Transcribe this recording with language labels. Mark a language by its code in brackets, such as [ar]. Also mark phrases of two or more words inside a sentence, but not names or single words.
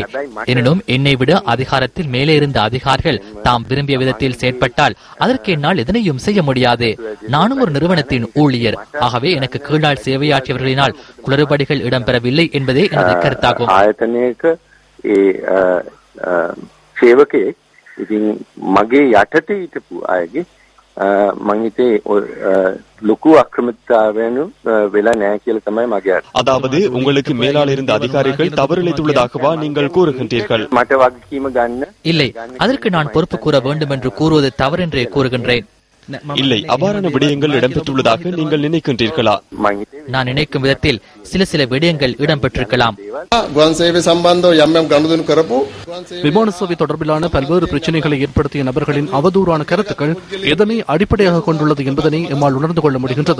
[ta] எனினும் என்னை விட அதிகாரத்தில் மேலே இருந்த அதிகாரிகள் தாம் விரும்பிய விதத்தில் செயற்பட்டால் அதற்கு என்னால் எதனையும் செய்ய முடியாது. நானும் ஒரு நிறுவனத்தின் ஊழியர். ஆகவே எனக்கு கீழால் சேவையாற்றியவர்களினால் குளறுபடிகள் இடம்பெறவில்லை என்பதே எனது கருத்தாகும். [si] ඉතින් මගේ යටතේ හිටපු අයගේ මං හිතේ ලොකු අක්‍රමිකතාවයන් වෙලා නැහැ කියලා තමයි මගේ අර්ථය. [ta] அதாவது உங்களுக்கு மேலால் இருந்த அதிகாரிகள் தவறிழைத்துள்ளதாகவா நீங்கள் கூறுகின்றீர்கள்? [si] මට වගකීම ගන්න [ta] இல்லை, அதற்கு நான் பொறுப்பு கூற வேண்டும் என்று கூறுவது தவறென்றே கூறுகின்றேன். இல்லை, அவ்வாறான விடயங்கள் இடம்பெற்றுள்ளதாக நீங்கள் நினைக்கின்றீர்களா? நான் நினைக்கும் விதத்தில் சில விடயங்கள் இடம்பெற்றிருக்கலாம். விமான சேவை தொடர்பிலான பல்வேறு பிரச்சனைகளை ஏற்படுத்திய நபர்களின் அவதூறான கருத்துக்கள் எதனை அடிப்படையாக கொண்டுள்ளது என்பதனை எம்மால் உணர்ந்து கொள்ள முடிகின்றது.